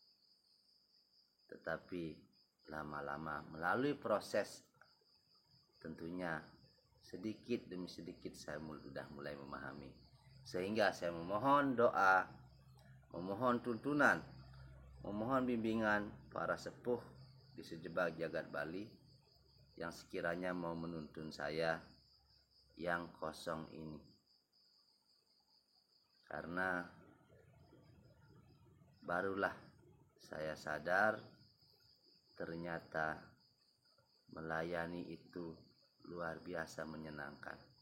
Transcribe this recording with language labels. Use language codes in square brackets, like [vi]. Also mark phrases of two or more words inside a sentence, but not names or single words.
[id] Tetapi lama-lama melalui proses tentunya sedikit demi sedikit saya sudah mulai memahami. Sehingga saya memohon doa, memohon tuntunan memohon bimbingan para sepuh di sejebak jagat Bali yang sekiranya mau menuntun saya yang kosong ini. Karena barulah saya sadar ternyata melayani itu luar biasa menyenangkan.